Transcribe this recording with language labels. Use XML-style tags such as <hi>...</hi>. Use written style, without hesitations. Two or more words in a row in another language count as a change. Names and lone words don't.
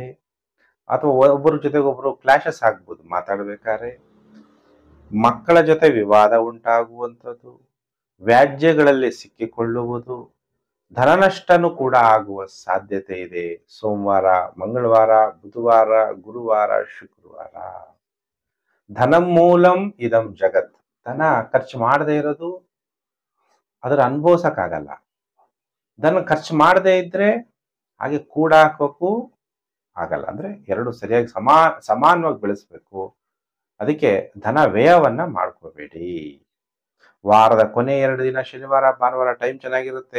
<kn>ಅಥವಾ ಒಬ್ಬರ ಜೊತೆಗೊಬ್ಬರು ಕ್ಲಾಶಸ್ ಆಗ್ಬೋದು ಮಾತಾಡಬೇಕಾದ್ರೆ. ಮಕ್ಕಳ ಜೊತೆ ವಿವಾದ ಉಂಟಾಗುವಂಥದ್ದು, ವ್ಯಾಜ್ಯಗಳಲ್ಲಿ ಸಿಕ್ಕಿಕೊಳ್ಳುವುದು, ಧನನಷ್ಟನೂ ಕೂಡ ಆಗುವ ಸಾಧ್ಯತೆ ಇದೆ. ಸೋಮವಾರ, ಮಂಗಳವಾರ, ಬುಧವಾರ, ಗುರುವಾರ, ಶುಕ್ರವಾರ.</kn> <sa>ಧನಂ ಮೂಲಂ ಇದಂ ಜಗತ್.</sa> <kn>ಧನ ಖರ್ಚು ಮಾಡದೇ ಇರೋದು ಅದರ ಅನುಭವಿಸಕ್ಕಾಗಲ್ಲ. ಧನ ಖರ್ಚು ಮಾಡದೇ ಇದ್ರೆ ಹಾಗೆ ಕೂಡ ಹಾಕೋಕ್ಕೂ ಆಗಲ್ಲ. ಅಂದ್ರೆ ಎರಡು ಸರಿಯಾಗಿ ಸಮಾನವಾಗಿ ಬೆಳೆಸ್ಬೇಕು. ಅದಕ್ಕೆ ಧನ ವ್ಯಯವನ್ನ ಮಾಡ್ಕೋಬೇಡಿ. ವಾರದ ಕೊನೆ 2 ದಿನ ಶನಿವಾರ, ಭಾನುವಾರ ಟೈಮ್ ಚೆನ್ನಾಗಿರುತ್ತೆ.</kn>